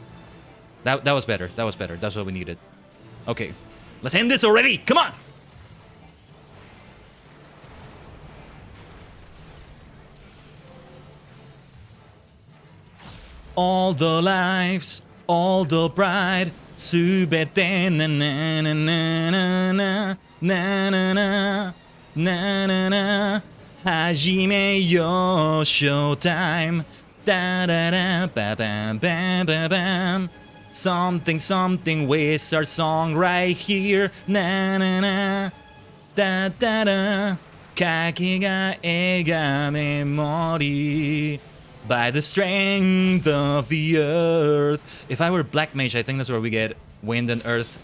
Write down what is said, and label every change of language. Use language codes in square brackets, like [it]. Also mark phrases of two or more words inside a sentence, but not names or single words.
[en] That was better. That was better. That's what we needed. Okay, let's end this already. Come on. All the lives, all the pride, subete na na na na na na na na na na na, [ja] はじめよ showtime, da da da ba bam bam bam bam, [en] something wizard song right here, na na na, da da da, kaki ga egame mori. By the strength of the earth. If I were Black Mage, I think that's where we get Wind and Earth.